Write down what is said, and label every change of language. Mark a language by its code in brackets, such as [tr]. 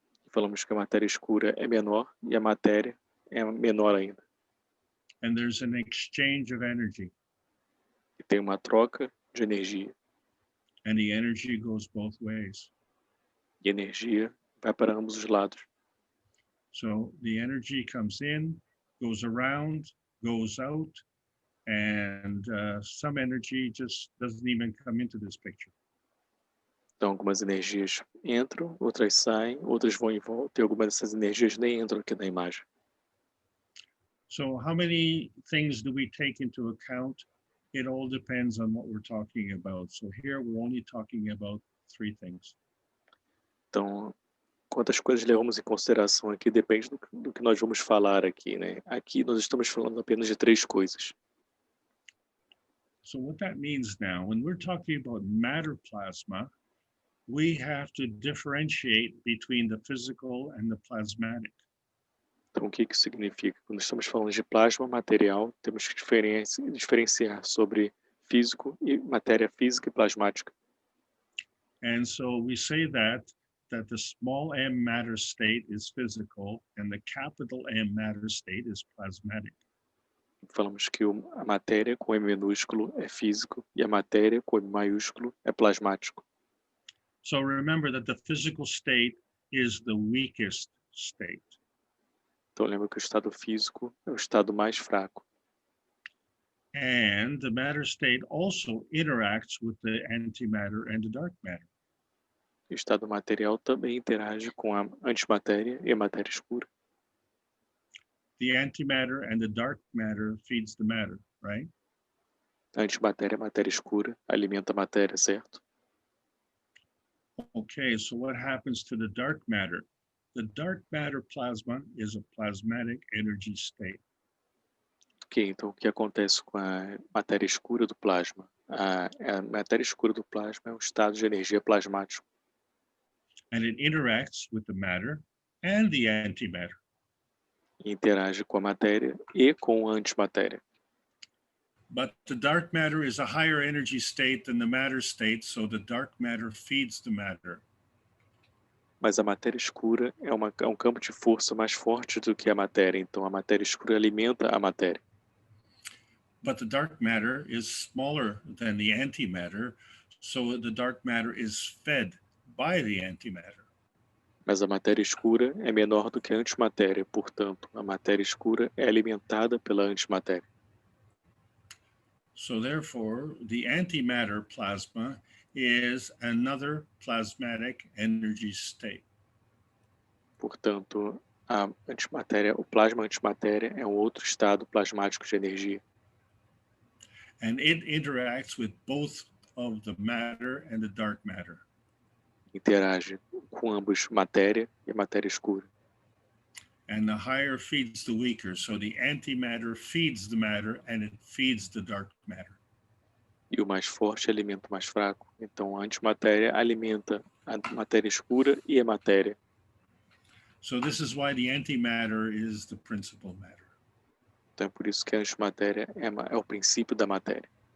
[pt] Falamos que a matéria escura é menor e a matéria é menor ainda. [en] And there's an exchange of energy. [pt] E tem uma troca de energia. [en] And the energy goes both ways. [pt] E a energia vai para ambos os lados. [en] So the energy comes in, goes around, goes out, and some energy just doesn't even come into this picture. [pt] Então, algumas energias entram, outras saem, outras vão e voltam, e algumas dessas energias nem entram aqui na imagem. [en] So how many things do we take into account? It all depends on what we're talking about. So here we're only talking about 3 things. [pt] Então, quantas coisas levamos em consideração aqui depende do que nós vamos falar aqui, né? Aqui nós estamos falando apenas de 3 coisas. [en] So what that means now, when we're talking about matter plasma, we have to differentiate between the physical and the plasmatic. [pt] Então, o que isso significa? Quando estamos falando de plasma material, temos que diferenciar sobre físico e matéria física e plasmática. [en] And so we say that the small m matter state is physical and the capital M matter state is plasmatic. [pt] Falamos que a matéria com M minúsculo é físico e a matéria com M maiúsculo é plasmático. [en] So remember that the physical state is the weakest state. [pt] Então lembra que o estado físico é o estado mais fraco. [en] And the matter state also interacts with the antimatter and the dark matter. [pt] O estado material também interage com a antimatéria e a matéria escura. [en] The antimatter and the dark matter feeds the matter, right? [pt] A antimatéria, a matéria escura, alimenta a matéria, certo? [en] Okay, so what happens to the dark matter? The dark matter plasma is a plasmatic energy state. [pt] Ok, então o que acontece com a matéria escura do plasma? A matéria escura do plasma é um estado de energia plasmático. [en] And it interacts with the matter and the antimatter. [pt] E interage com a matéria e com a antimatéria. [en] But the dark matter is a higher energy state than the matter state, so the dark matter feeds the matter. [pt] Mas a matéria escura é um campo de força mais forte do que a matéria, então a matéria escura alimenta a matéria. [en] But the dark matter is smaller than the antimatter, so the dark matter is fed by the antimatter. [pt] Mas a matéria escura é menor do que a antimatéria, portanto, a matéria escura é alimentada pela antimatéria. [en] So therefore, the antimatter plasma is another plasmatic energy state. [pt] Portanto, a antimatéria, o plasma antimatéria é um outro estado plasmático de energia. [en] And it interacts with both of the matter and the dark matter. [pt] Interage com ambos matéria e matéria escura. [en] And the higher feeds the weaker. So the antimatter feeds the matter and it feeds the dark matter. [pt] E o mais forte alimenta o mais fraco. Então, a antimatéria alimenta a matéria escura e a matéria. [en] So this is why the antimatter is the principal matter. [pt] Então, é por isso que a antimatéria é o princípio da matéria.